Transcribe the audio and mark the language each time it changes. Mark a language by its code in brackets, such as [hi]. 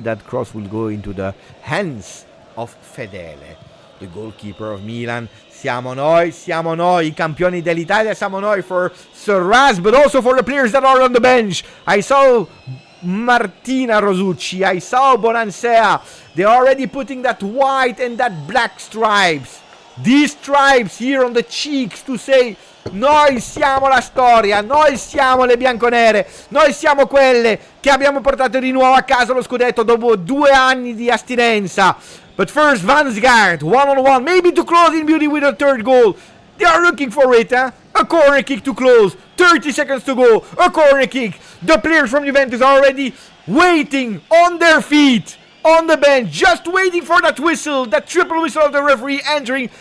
[en] That cross will go into the hands of Fedele, the goalkeeper of Milan. [it] Siamo noi, I campioni dell'Italia, siamo noi [en] for Serraz, but also for the players that are on the bench. I saw Martina Rosucci, I saw Bonansea. They're already putting that white and that black stripes. These stripes here on the cheeks to say, [it] noi siamo la storia, noi siamo le bianconere, noi siamo quelle che abbiamo portato di nuovo a casa lo scudetto dopo 2 anni di astinenza. [en] But first, Vansgaard, 1-on-1, maybe to close in beauty with a third goal. They are looking for it, huh? A corner kick to close. 30 seconds to go. A corner kick. The players from Juventus are already waiting on their feet, on the bench, just waiting for that whistle, that triple whistle of the referee entering.